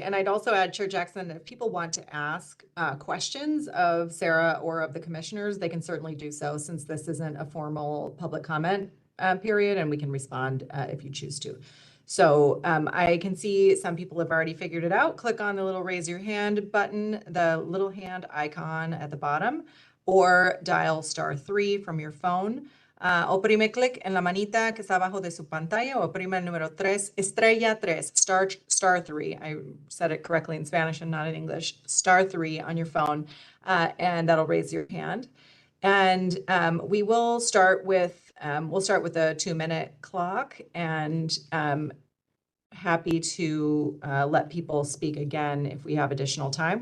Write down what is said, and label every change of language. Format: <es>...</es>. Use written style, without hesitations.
<en>And I'd also add, Chair Jackson, if people want to ask questions of Sarah or of the commissioners, they can certainly do so, since this isn't a formal public comment period, and we can respond if you choose to. So I can see some people have already figured it out. Click on the little raise your hand button, the little hand icon at the bottom, or dial *3 from your phone.</en> <es>Oprime clic en la manita que está abajo de su pantalla, o oprime el número 3, estrella 3,</es> <en>star 3. I said it correctly in Spanish and not in English. *3 on your phone, and that'll raise your hand. And we will start with a 2-minute clock, and happy to let people speak again if we have additional time.</en>